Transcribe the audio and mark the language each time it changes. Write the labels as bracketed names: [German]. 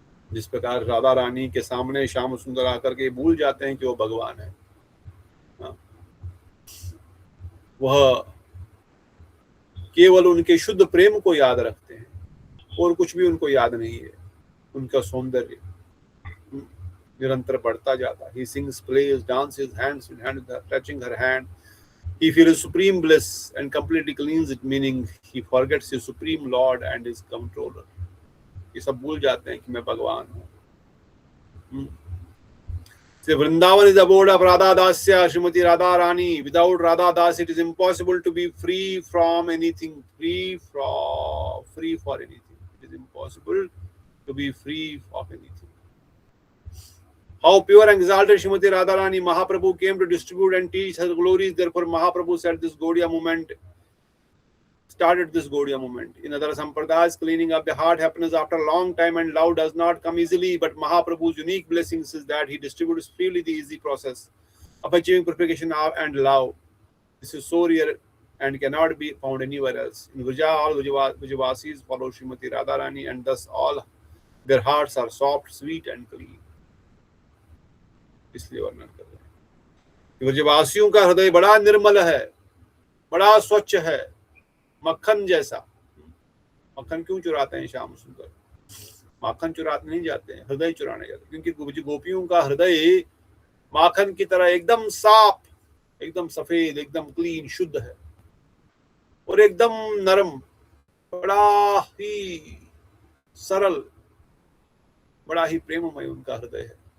[Hindi] जिस प्रकार राधा रानी के सामने श्याम सुंदर आकर के भूल जाते हैं कि वो भगवान है, वह केवल उनके शुद्ध प्रेम को याद रखते हैं और कुछ भी उनको याद नहीं है। उनका सौंदर्य निरंतर बढ़ता जाता है। [English] He sings, plays, dances, hands in hand, touching her hand. He feels supreme bliss and completely cleans it, meaning he forgets his supreme Lord and his controller. [Hindi] ये सब भूल जाते हैं कि मैं भगवान हूँ। [English] So Vrindavan is the abode of Radha Dasya, Srimati Radha Rani. Without Radha Das, it is impossible to be free from anything, free for anything. It is impossible to be free of anything. How pure and exalted Srimati Radharani Mahaprabhu came to distribute and teach her glories. Therefore, Mahaprabhu said this Gaudiya movement, started this Gaudiya movement. In other sampradayas, cleaning up the heart happens after a long time and love does not come easily. But Mahaprabhu's unique blessings is that he distributes freely the easy process of achieving purification and love. This is so rare and cannot be found anywhere else. In Vrija, all Vrijavasis follow Srimati Radharani and thus all their hearts are soft, sweet and clean. [Hindi] इसलिए वर्णन कर रहे हैं। व्रजवासियों का हृदय बड़ा निर्मल है, बड़ा स्वच्छ है, मक्खन जैसा। मक्खन क्यों चुराते हैं श्याम सुंदर? माखन चुराते नहीं जाते हैं, हृदय चुराने जाते हैं। क्योंकि गोपियों का हृदय माखन की तरह एकदम साफ, एकदम सफेद, एकदम क्लीन, शुद्ध है और एकदम नरम, बड़ा ही सरल, बड़ा ही प्रेममय उनका हृदय है।